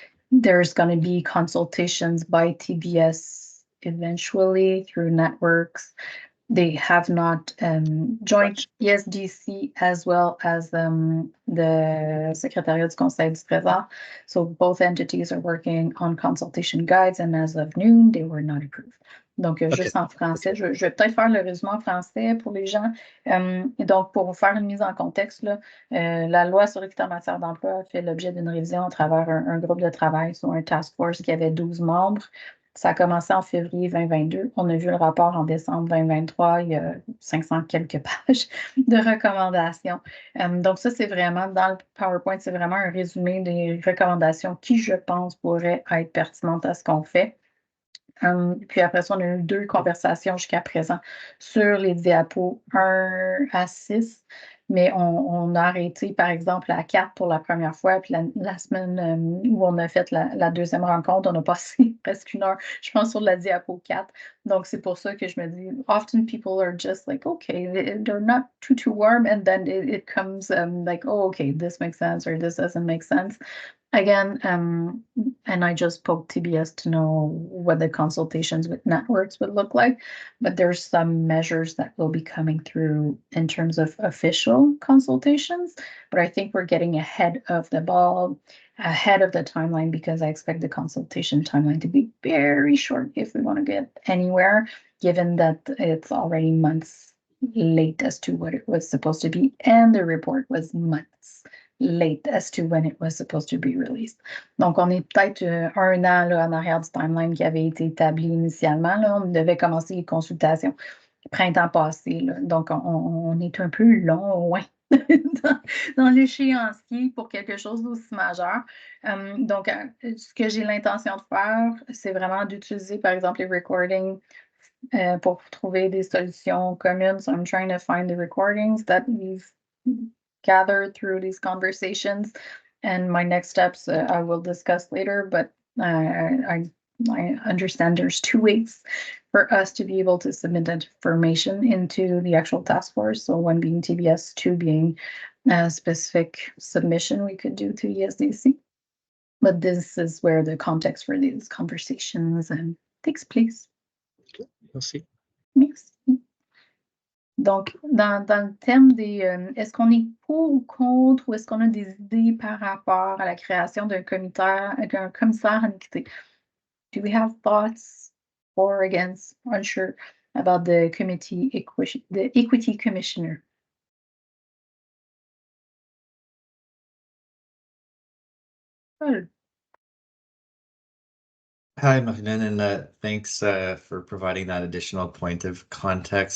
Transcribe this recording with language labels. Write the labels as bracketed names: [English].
[English] There's going to be consultations by TBS eventually through networks. They have not joined ESDC as well as the Secrétariat du Conseil du Trésor. So both entities are working on consultation guides, and as of noon, they were not approved. [French] Donc, juste en français, je vais peut-être faire le résumé en français pour les gens. Donc, pour faire une mise en contexte, là, la loi sur l'équité en matière d'emploi fait l'objet d'une révision à travers un groupe de travail sur un task force qui avait 12 membres. Ça a commencé en février 2022. On a vu le rapport en décembre 2023. Il y a 500 quelques pages de recommandations. Donc, ça, c'est vraiment, dans le PowerPoint, c'est vraiment un résumé des recommandations qui, je pense, pourraient être pertinentes à ce qu'on fait. Puis après ça, on a eu 2 conversations jusqu'à présent sur les diapos 1 à 6, mais on a arrêté, par exemple, à 4 pour la première fois, puis la semaine où on a fait la deuxième rencontre, on a passé presque 1 heure, je pense, sur la diapo 4. Donc, c'est pour ça que je me dis, [English] often people are just like, okay, they're not too warm, and then it comes like, oh, okay, this makes sense, or this doesn't make sense. Again, and I just spoke TBS to know what the consultations with networks would look like, but there's some measures that will be coming through in terms of official consultations. But I think we're getting ahead of the ball, ahead of the timeline, because I expect the consultation timeline to be very short if we want to get anywhere, given that it's already months late as to what it was supposed to be, and the report was months late as to when it was supposed to be released. [French] Donc, on est peut-être 1 an là, en arrière du timeline qui avait été établi initialement. Là, on devait commencer les consultations printemps passé. Là. Donc, on est un peu loin dans l'échéancier pour quelque chose d'aussi majeur. Donc, ce que j'ai l'intention de faire, c'est vraiment d'utiliser, par exemple, les recordings pour trouver des solutions communes. [English] So I'm trying to find the recordings that we've gathered through these conversations, and my next steps I will discuss later. But I understand there's 2 weeks for us to be able to submit that information into the actual task force. So 1 being TBS, 2 being a specific submission we could do to ESDC. But this is where the context for these conversations takes place. [French] Merci. Merci. Donc, dans le thème des est-ce qu'on est pour ou contre, ou est-ce qu'on a des idées par rapport à la création d'un commissaire en équité? [English] Do we have thoughts for or against? Unsure about the equity commissioner. Paul. Hi, Marilyn, and thanks for providing that additional point of context.